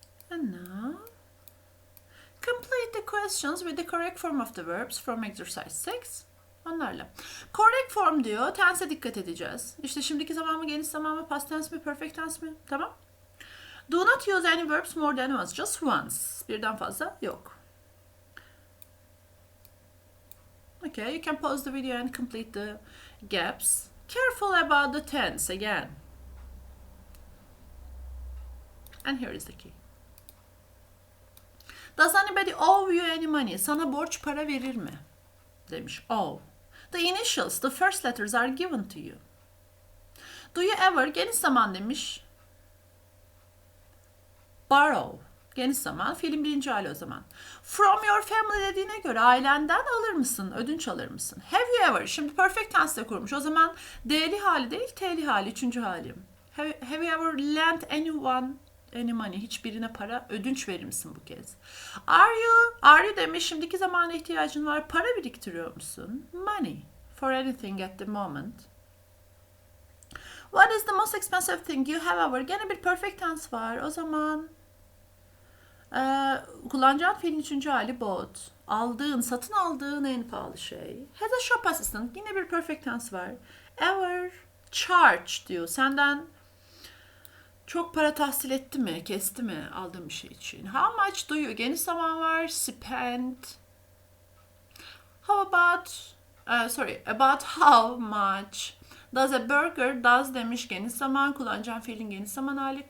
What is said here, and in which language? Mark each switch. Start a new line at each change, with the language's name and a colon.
English: And now, complete the questions with the correct form of the verbs from exercise 6.
Turkish: Onlarla.
English: Correct form
Turkish: diyor. Tense'e dikkat edeceğiz. İşte şimdiki zaman mı, geniş zaman mı, past tense mi, perfect tense mi? Tamam.
English: Do not use any verbs more than once. Just once.
Turkish: Birden fazla yok.
English: Okay, you can pause the video and complete the gaps. Careful about the tense again. And here is the key. Does anybody owe you any money?
Turkish: Sana borç para verir mi? Demiş.
English: Owe. The initials, the first letters are given to you. Do you ever?
Turkish: Geniş zaman demiş. Borrow. Geniş zaman. Fiilin birinci hali o zaman.
English: From your family
Turkish: dediğine göre ailenden alır mısın? Ödünç alır mısın?
English: Have you ever?
Turkish: Şimdi perfect tense'de kurmuş. O zaman D'li hali değil, T'li hali. Üçüncü hali.
English: Have you ever lent anyone any money?
Turkish: Hiçbirine para ödünç verir misin bu kez?
English: Are you
Turkish: demiş. Şimdiki zamana ihtiyacın var. Para biriktiriyor musun?
English: Money. For anything at the moment. What is the most expensive thing you have ever?
Turkish: Gene bir perfect tense var. O zaman kullanacağın fiilin üçüncü hali bought. Aldığın, satın aldığın en pahalı şey.
English: Has a shop assistant.
Turkish: Yine bir perfect tense var.
English: Ever charge
Turkish: diyor. Senden çok para tahsil etti mi, kesti mi aldığın bir şey için?
English: How much do you?
Turkish: Geniş zaman var.
English: Spend. How about about how much? Does a burger, does
Turkish: demiş geniş zaman, kullanacağım fiilin geniş zaman hali.